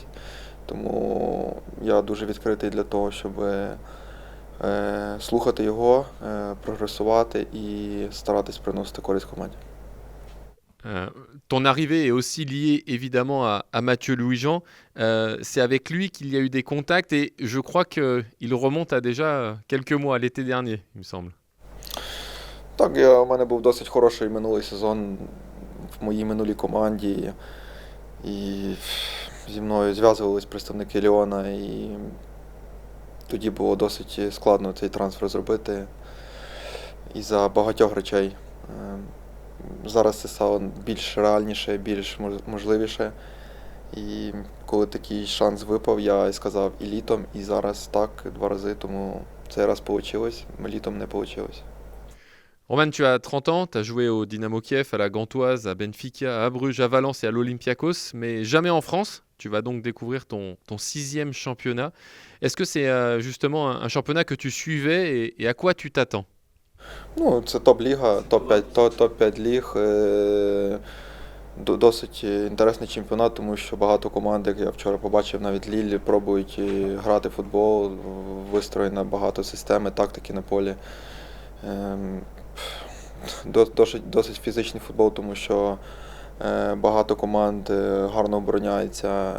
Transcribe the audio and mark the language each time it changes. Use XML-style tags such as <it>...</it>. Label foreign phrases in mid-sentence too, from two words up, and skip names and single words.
<uk>Тому я дуже відкритий для того, щоб слухати його, прогресувати і старатись приносити користь команді.</uk> <fr>Ton arrivée est aussi liée évidemment à Mathieu Louis-Jean. C'est avec lui qu'il y a eu des contacts et je crois qu'il remonte à déjà quelques mois, à l'été dernier, il me semble.</fr> <uk>Так, у мене був досить хороший минулий сезон в моїй минулій команді. І зі мною зв'язувались представники Ліона, і тоді було досить складно цей трансфер зробити із-за багатьох речей. Зараз це стало більш реальніше, більш можливіше. І коли такий шанс випав, я і сказав і літом, і зараз так, 2 рази, тому цей раз вийшло, літом не вийшло.</uk> <fr>Roman, tu as 30 ans, tu as joué au Dynamo Kiev, à la Gantoise, à Benfica, à Bruges, à Valence et à l'Olympiakos, mais jamais en France. Tu vas donc découvrir ton 6e championnat. Est-ce que c'est justement un championnat que tu suivais et à quoi tu t'attends?</fr> <uk>Ну, це топ-ліга, топ-5 ліг. Досить інтересний чемпіонат, тому що багато команд, як я вчора побачив, навіть Ліль, пробують грати в футбол, вистроєно багато системи, тактики на полі. Досить фізичний футбол, тому що багато команд гарно обороняється.</uk>